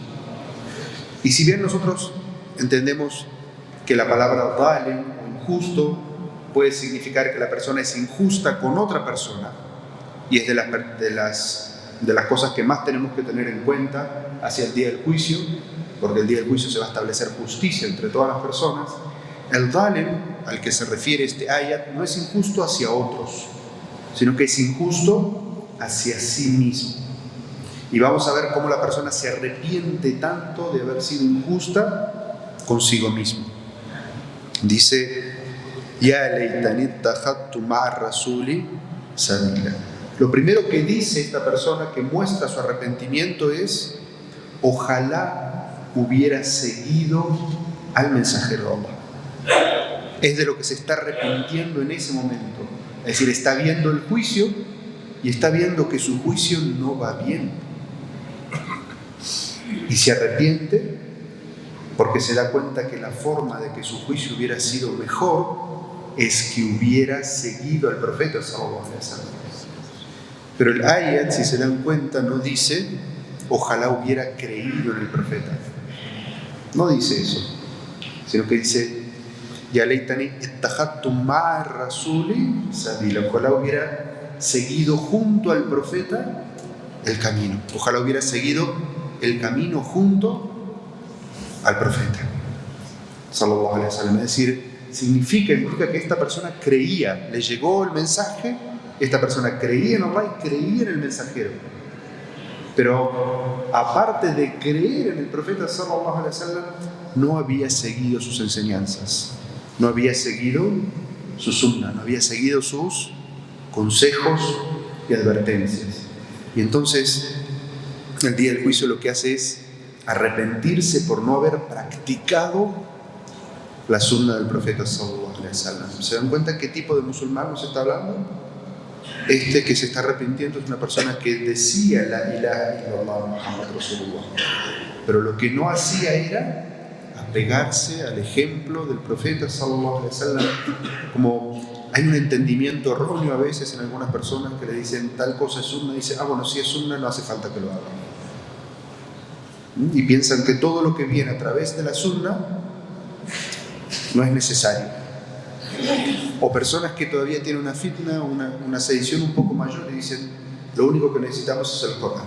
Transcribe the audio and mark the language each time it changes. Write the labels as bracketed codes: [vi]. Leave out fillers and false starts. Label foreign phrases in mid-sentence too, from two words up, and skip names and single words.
[es] Y si bien nosotros entendemos que la palabra zalim o injusto puede significar que la persona es injusta con otra persona, y es de las cosas que más tenemos que tener en cuenta hacia el día del juicio, porque el día del juicio se va a establecer justicia entre todas las personas, el zalim al que se refiere este ayat no es injusto hacia otros, sino que es injusto hacia sí mismo. Y vamos a ver cómo la persona se arrepiente tanto de haber sido injusta consigo mismo. Dice: [ar] يا ليتني اتخذت مع الرسول سبيلا. [es] Lo primero que dice esta persona que muestra su arrepentimiento es: ojalá hubiera seguido al mensajero de Allah. Es de lo que se está arrepintiendo en ese momento. Es decir, está viendo el juicio y está viendo que su juicio no va bien. Y se arrepiente porque se da cuenta que la forma de que su juicio hubiera sido mejor es que hubiera seguido al profeta [ar] صلى الله عليه وسلم. [es] Pero el ayat, si se dan cuenta, no dice ojalá hubiera creído en el profeta. No dice eso, sino que dice [ar] يا ليتني اتخذت مع الرسول سبيلا. [es] Ojalá hubiera seguido junto al profeta el camino. Ojalá hubiera seguido el camino junto al profeta [ar] صلى الله عليه وسلم. [es] Es decir, significa que esta persona creía, le llegó el mensaje, esta persona creía en Allah y creía en el mensajero. Pero aparte de creer en el profeta [ar] صلى الله عليه وسلم, [es] no había seguido sus enseñanzas, no había seguido su sunna, no había seguido sus consejos y advertencias. Y entonces, el día del juicio lo que hace es arrepentirse por no haber practicado la sunna del profeta [ar] صلى الله عليه وسلم. [es] ¿Se dan cuenta qué tipo de musulmán nos está hablando? Este que se está arrepintiendo es una persona que decía [ar] لا إله إلا الله محمد رسول الله, [es] pero lo que no hacía era apegarse al ejemplo del profeta [ar] صلى الله عليه وسلم. [es] Como hay un entendimiento erróneo a veces en algunas personas que le dicen tal cosa es sunna, y dice, bueno, si es sunna no hace falta que lo haga. Y piensan que todo lo que viene a través de la sunna no es necesario. O personas que todavía tienen una fitna, una sedición un poco mayor, y dicen, lo único que necesitamos es el Corán.